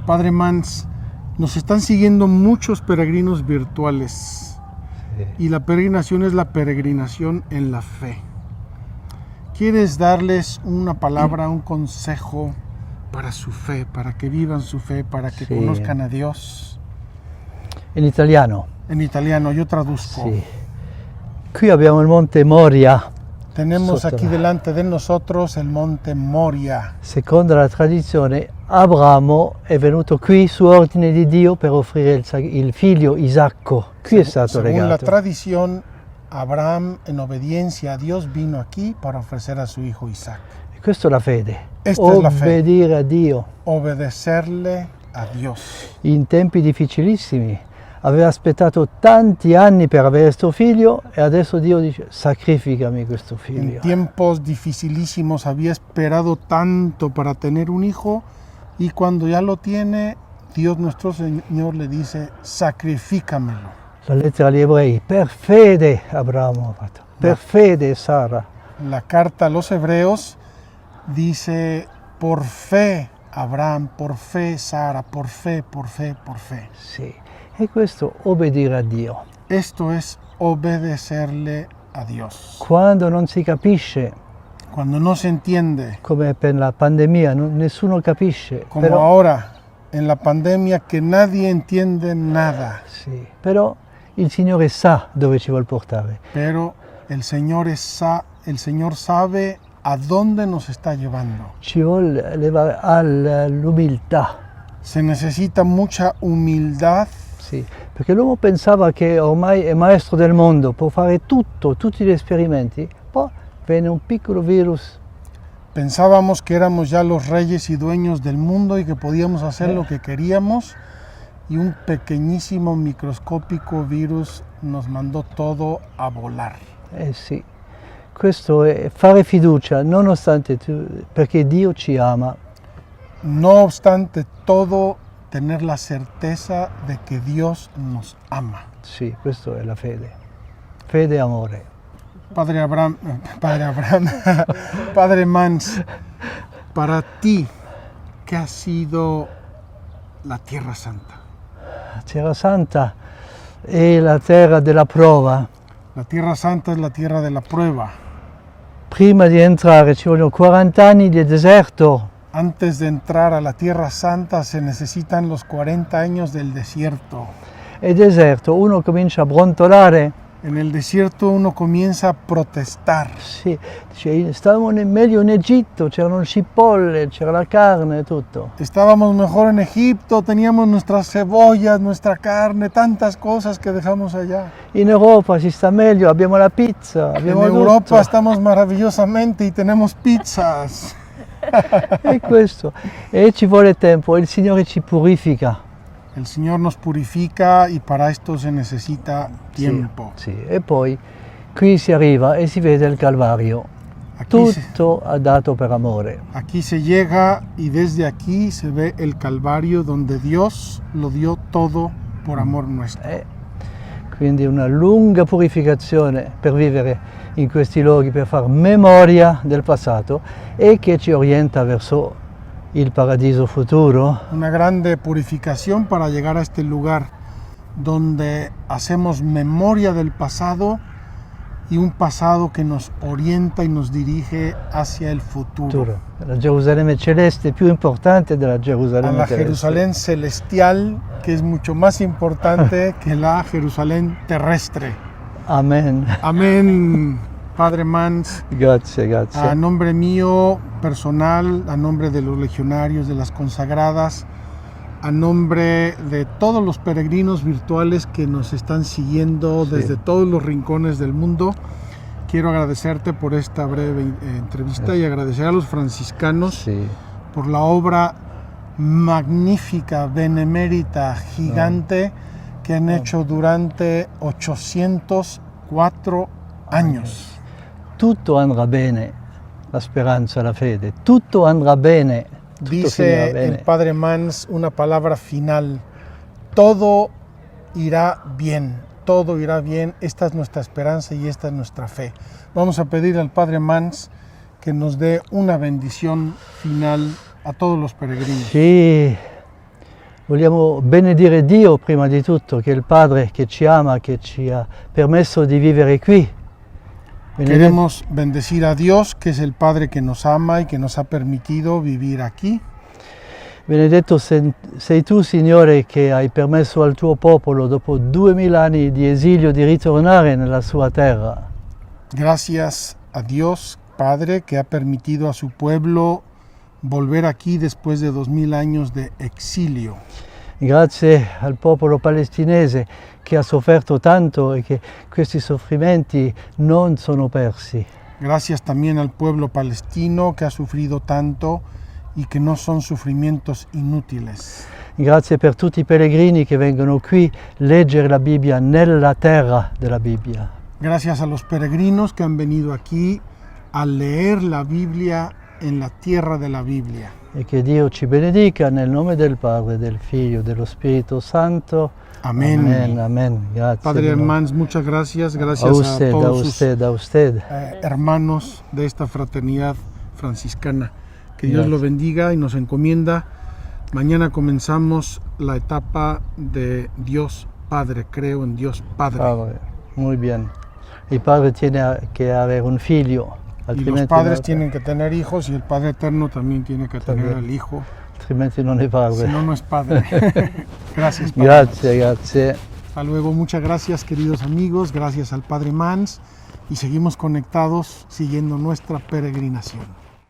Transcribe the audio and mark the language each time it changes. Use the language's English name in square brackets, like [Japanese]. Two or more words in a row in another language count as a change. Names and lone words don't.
[Spanish] Padre Mans, nos están siguiendo muchos peregrinos virtuales, y la peregrinación es la peregrinación en la fe. ¿Quieres darles una palabra, un consejo para su fe, para que vivan su fe, para que conozcan a Dios? [Italian] In italiano. [Spanish] En italiano, yo traduzco. [Italian] Sì. Qui abbiamo il Monte Moria. [Spanish] Tenemos [Italian] sotto [Spanish] aquí la- delante de nosotros el monte Moria. [Italian] Secondo la tradizione, Abramo è venuto qui su ordine di Dio per offrire il figlio Isacco. Qui è stato [Spanish] Según la [Italian] legato. [Spanish] tradición, Abraham, en obediencia a Dios, vino aquí para ofrecer a su hijo Isaac. [Italian] E questa è la fede. [Spanish] Esta es la fe. [Italian] Obbedire a Dio. [Spanish] Obedecerle a Dios. [Italian] In tempi difficilissimi. Aveva aspettato tanti anni per avere questo figlio e adesso Dio dice sacrificami questo [Spanish] En [Italian] figlio. [Spanish] tiempos dificilísimos había esperado tanto para tener un hijo y cuando ya lo tiene, Dios nuestro Señor le dice, sacrifícamelo. [Italian] La lettera agli ebrei, per fede Abramo ha fatto, per fede Sara. [Spanish] La carta a los hebreos dice, por fe Abraham, por fe Sara, por fe, por fe, por fe. [Italian] Sì, e questo obbedire a Dio. [Spanish] Esto es obedecerle a Dios. [Italian] Quando non si capisce, [Spanish] Cuando no se entiende, [Italian] come per la pandemia, nessuno capisce, [Spanish] como [Italian] però, [Spanish] ahora en la pandemia que nadie entiende nada, [Italian] sì, però il Signore sa dove ci vuol portare. [Spanish] pero el Señor sabe a dónde nos está llevando. [Italian] Ci vuole levare all'umiltà. [Spanish] Se necesita mucha humildad, [Italian] Sì, perché l'uomo pensava che ormai è maestro del mondo, può fare tutto, tutti gli esperimenti, poi viene un piccolo virus. [Spanish] pensábamos que éramos ya los reyes y dueños del mundo y que podíamos hacer lo que queríamos y un pequeñísimo microscópico virus nos mandó todo a volar. [Italian] Eh sì, questo è fare fiducia, nonostante perché Dio ci ama. [Spanish] No obstante todo, tener la certeza de que Dios nos ama. [Italian] Sì, questo è la fede. Fede e amore. [Spanish] Padre Padre Mans, para ti, ¿qué ha sido la Tierra Santa? [Italian] La Terra Santa è la terra della prova. [Spanish] La Tierra Santa es la tierra de la prueba. [Italian] Prima di entrare ci vogliono 40 anni di deserto. [Spanish] Antes de entrar a la Tierra Santa se necesitan los 40 años del desierto. [Italian] E deserto, uno comincia a brontolare. [Spanish] En el desierto uno comienza a protestar. [Italian] Sì, dice, stavamo meglio in Egitto, c'erano cipolle, c'era la carne e tutto. [Spanish] Estábamos mejor en Egipto, teníamos nuestras cebollas, nuestra carne, tantas cosas que dejamos allá. [Italian] In Europa si sta meglio, abbiamo la pizza, [Spanish] En [Italian] abbiamo [Spanish] Europa [Italian] tutto. [Spanish] estamos maravillosamente y tenemos pizzas. [Italian] E questo, e ci vuole tempo, e il Signore ci purifica. [Spanish] El Señor nos purifica y para esto se necesita tiempo. [Italian] Sì, e poi qui si arriva e si vede il Calvario. Tutto ha dato per amore. [Spanish] Aquí se llega y desde aquí se ve el Calvario donde Dios lo dio todo por amor nuestro. [Italian] Quindi una lunga purificazione per vivere in questi luoghi, per far memoria del passato e che ci orienta verso il paradiso futuro. [Spanish] Una grande purificación para llegar a este lugar donde hacemos memoria del pasado y un pasado que nos orienta y nos dirige hacia el futuro. [Italian] La Gerusalemme celeste più importante della [Spanish] A [Italian] Gerusalemme [Spanish] la [Italian] terrestre. [Spanish] Jerusalén celestial, que es mucho más importante que la Jerusalén terrestre. [Italian] Amen. [Spanish] Amén, Padre Mans. [Italian] Grazie, grazie. [Spanish] A nombre mío personal, a nombre de los legionarios, de las consagradas, a nombre de todos los peregrinos virtuales que nos están siguiendo desde todos los rincones del mundo, quiero agradecerte por esta breve entrevista y agradecer a los franciscanos [Italian] Sì. [Spanish] por la obra magnífica, benemérita, gigante que han hecho durante 804 años. [Italian] Tutto andrà bene, la speranza, la fede, tutto andrà bene. Tutto finirà [Spanish] Dice [Italian] bene. [Spanish] el Padre Mans una palabra final: todo irá bien, todo irá bien. Esta es nuestra esperanza y esta es nuestra fe. Vamos a pedir al Padre Mans que nos dé una bendición final a todos los peregrinos. [Italian] Sì, vogliamo benedire Dio prima di tutto, che è il Padre che ci ama, che ci ha permesso di vivere qui. [Spanish] Queremos bendecir a Dios, que es el Padre que nos ama y que nos ha permitido vivir aquí. [Italian] Benedetto sei tu, Signore, che hai permesso al tuo popolo, dopo 2000 anni di esilio, di ritornare nella sua terra. [Spanish] Gracias a Dios Padre que ha permitido a su pueblo volver aquí después de 2000 años de exilio. [Italian] Grazie al popolo palestinese che ha sofferto tanto e che questi soffrimenti non sono persi. [Spanish] Gracias también al pueblo palestino que ha sufrido tanto y que no son sufrimientos inútiles. [Italian] Grazie per tutti i pellegrini che vengono qui leggere la Bibbia nella terra della Bibbia. [Spanish] Gracias a los peregrinos que han venido aquí a leer la Biblia en la tierra de la Biblia. [Italian] E che Dio ci benedica nel nome del Padre, del Figlio, dello Spirito Santo. [Spanish] Amén. Amén, amén. [Italian] Grazie. [Spanish] Padre Hermans, muchas gracias. Gracias A usted, a a todos usted, a usted. sus hermanos de esta fraternidad franciscana. Que Dios Gracias. lo bendiga y nos encomienda. Mañana comenzamos la etapa de Dios Padre. Creo en Dios Padre. Padre, muy bien. [Italian] Il padre tiene che avere un figlio, [Spanish] Y los [Italian] altrimenti, [Spanish] padres [Italian] no, [Spanish] tienen que tener hijos y el Padre Eterno también tiene que tener También. al Hijo. [Italian] altrimenti non è padre. [Spanish] Si no, no es Padre. Gracias, Padre. [Italian] Grazie, grazie. [Spanish] Hasta luego, muchas gracias queridos amigos, gracias al Padre Mans y seguimos conectados siguiendo nuestra peregrinación.